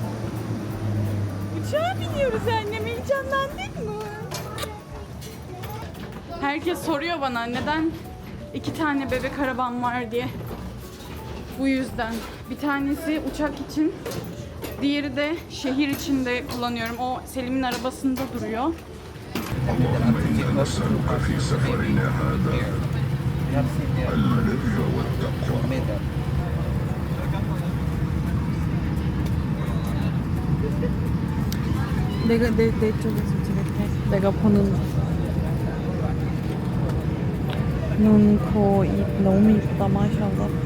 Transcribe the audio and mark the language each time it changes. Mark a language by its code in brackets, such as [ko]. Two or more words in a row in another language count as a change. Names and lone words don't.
[tr] Uçağa biniyoruz annem. Heyecanlandın mı? Herkes soruyor bana neden 2 tane bebek arabam var diye. Bu yüzden. Bir tanesi uçak için, diğeri de şehir içinde kullanıyorum. O Selim'in arabasında duruyor. [ko] 내 쪽에서 찍을게. 내가 보는 눈, 코, 입 너무 이쁘다 마샬라.